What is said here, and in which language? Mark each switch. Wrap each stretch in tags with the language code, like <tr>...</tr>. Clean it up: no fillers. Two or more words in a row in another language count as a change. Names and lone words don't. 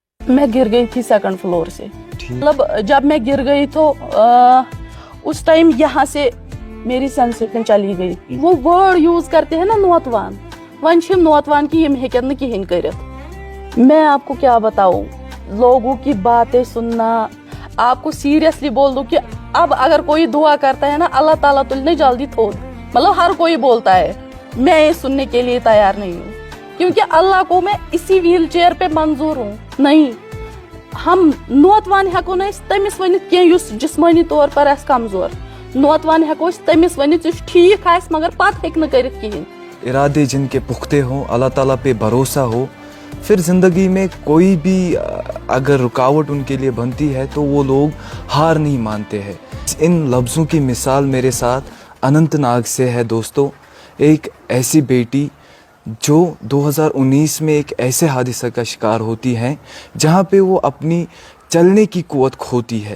<hi>मैं गिर गई थी</hi> <en>second floor</en> <hi>से. मतलब जब मैं गिर गई तो उस टाइम यहाँ से मेरी सेंसेशन चली गई.</hi> <ks>वो</ks> <en>word use</en> <hi>करते हैं ना</hi> <ks>नौतवान, वन छिम नौतवान की यम हेकन न किहिन करित.</ks> <hi>मैं आपको क्या बताऊं, लोगों की बातें सुनना. आपको सीरियसली बोल दूं कि अब अगर कोई दुआ करता है ना, अल्लाह ताला तुलने जल्दी थोड़. मतलब हर कोई बोलता है, मैं ये सुनने के लिए तैयार नहीं हूँ, क्योंकि अल्लाह को मैं इसी</hi> <en>wheel chair</en> <hi>पे मंजूर हूँ.</hi> <ks>नहीं, हम नौतवान हेको न तमिस वनित कह युस</ks> <hi>जिस्मानी तौर पर</hi> <ks>आस कमजोर. नौतवान हेको तमिस वनित युस ठीक आस मगर पत हेक न करित किहिन.</ks> <hi>इरादे जिनके पुख्ते हों, अल्लाह ताला पे भरोसा हो, फिर ज़िंदगी में कोई भी अगर रुकावट उनके लिए बनती है तो वो लोग हार नहीं मानते हैं. इन लफ्ज़ों की मिसाल मेरे साथ अनंतनाग से है दोस्तों. एक ऐसी बेटी जो 2019 में एक ऐसे हादसे का शिकार होती हैं जहाँ पे वो अपनी चलने की कुव्वत खोती है.</hi>